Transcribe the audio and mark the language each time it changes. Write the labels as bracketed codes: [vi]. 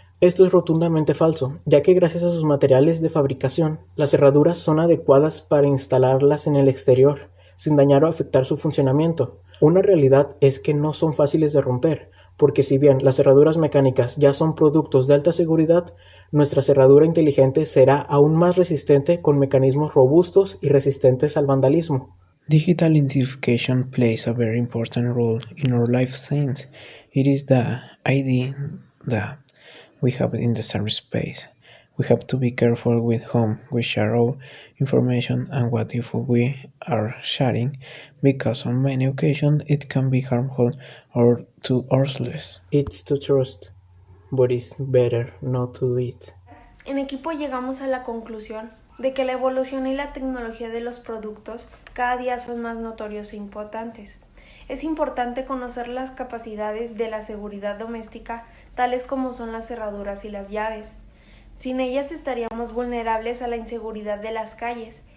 [es] Esto es rotundamente falso, ya que gracias a sus materiales de fabricación, las cerraduras son adecuadas para instalarlas en el exterior, sin dañar o afectar su funcionamiento. Una realidad es que no son fáciles de romper, porque si bien las cerraduras mecánicas ya son productos de alta seguridad, nuestra cerradura inteligente será aún más resistente con mecanismos robustos y resistentes al vandalismo. [en] Digital identification plays a very important role in our life since it is the ID that we have in the cyberspace. We have to be careful with whom we share our information and what info we are sharing, because on many occasions it can be harmful or too useless. It's to trust. but it's better not to do it. [es] En equipo llegamos a la conclusión de que la evolución y la tecnología de los productos cada día son más notorios e importantes. Es importante conocer las capacidades de la seguridad doméstica, tales como son las cerraduras y las llaves. Sin ellas estaríamos vulnerables a la inseguridad de las calles.